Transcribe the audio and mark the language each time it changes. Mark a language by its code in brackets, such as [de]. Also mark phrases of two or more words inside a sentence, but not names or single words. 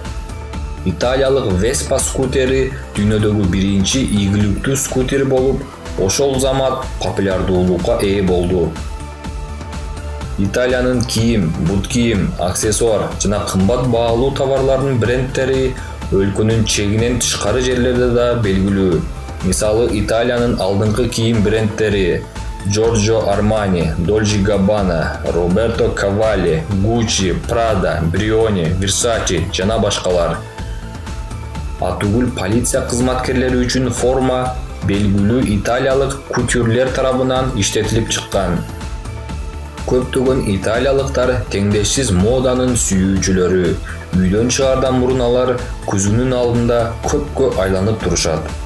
[ky] Италиялык Веспа скутери дүйнөдөгү биринчи ийгиликтүү скутер болуп, ошол замат популярдуулукка ээ болду. Италиянын кийим, бут кийим, аксессуар жана кымбат баалуу товарлардын брендтери өлкөнүн чегинен тышкары жерлерде да белгилүү. Мисалы, Италиянын алдыңкы кийим брендтери Giorgio Armani, Dolce Gabbana, Roberto Cavalli, Gucci, Prada, Brioni, Versace жана башкалар. Атүгүл полиция кызматкерлери үчүн форма белгилүү италиялык кутюрлер тарабынан иштетилип чыккан. Көптөгөн италиялыктар теңдешсиз моданын сүйүүчүлөрү. Үйдөн чыгардан мурун алар көзүнүн алдында көпкө айланып турушат.